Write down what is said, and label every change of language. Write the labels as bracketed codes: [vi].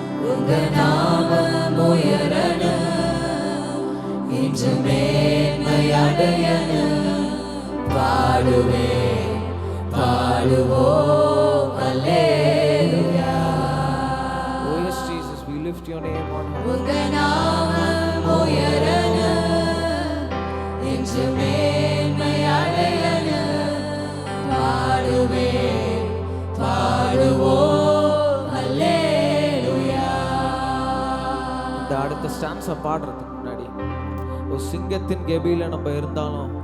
[ta] உங்க நாமம் உயரணும், இன்று மேன்மையடையணும் பாடுவேன், பாடுவோம் அல்லேலூயா. [en] Oh yes Jesus, we lift your name on high. [ta] உங்க நாமம் உயரணும், இன்று மேன்மையடையணும் பாடுவேன், பாடுவோம் அல்லேலூயா. இந்த அடுத்த ஸ்டான்ஸை பாடுறதுக்கு முன்னாடி ஒரு சிங்கத்தின் கெபியில நம்ம இருந்தாலும்